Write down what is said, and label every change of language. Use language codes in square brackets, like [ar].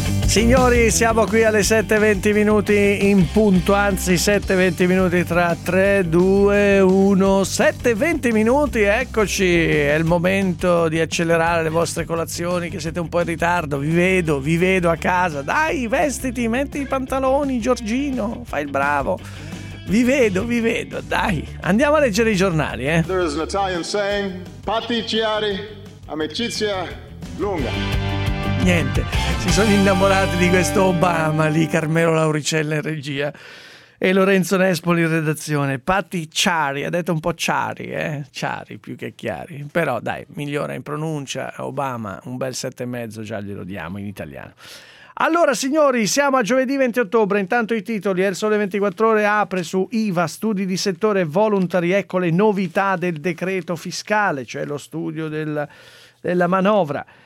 [it] Signori, siamo qui alle 7:20 minuti in punto, anzi 7:20 minuti tra 3, 2, 1, 7:20 minuti, eccoci, è il momento di accelerare le vostre colazioni che siete un po' in ritardo, vi vedo a casa, dai vestiti, metti i pantaloni, Giorgino, fai il bravo, vi vedo, dai, andiamo a leggere i giornali, eh. [en] There is an Italian saying, [it] patticiari, amicizia lunga. Niente, si sono innamorati di questo Obama lì, Carmelo Lauricella in regia e Lorenzo Nespoli in redazione. Patti Chiari, ha detto un po' Chiari, Chiari più che Chiari, però dai, migliora in pronuncia. Obama, un bel 7,5 già glielo diamo in italiano. Allora signori, siamo a giovedì 20 ottobre, intanto i titoli, Il Sole 24 Ore apre su IVA, studi di settore voluntari, ecco le novità del decreto fiscale, cioè lo studio della manovra.